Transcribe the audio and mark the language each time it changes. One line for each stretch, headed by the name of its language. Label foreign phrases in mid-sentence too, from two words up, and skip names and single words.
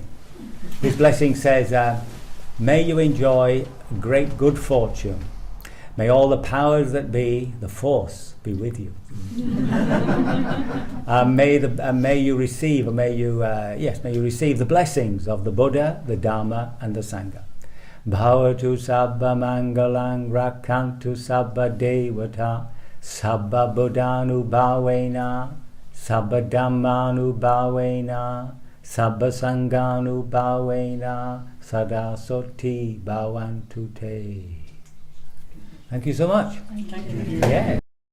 English: This blessing says, may you enjoy great good fortune. May all the powers that be, the force, be with you. May you receive the blessings of the Buddha, the Dharma, and the Sangha.
Pali: Bhavatu sabba mangalang rakantu sabba devata sabba buddhanu bhavena sabba dhammanu bhavena sabba sanganu bhavena sada soti bhavantu te.
English: Thank you so much. Thank you. Yeah.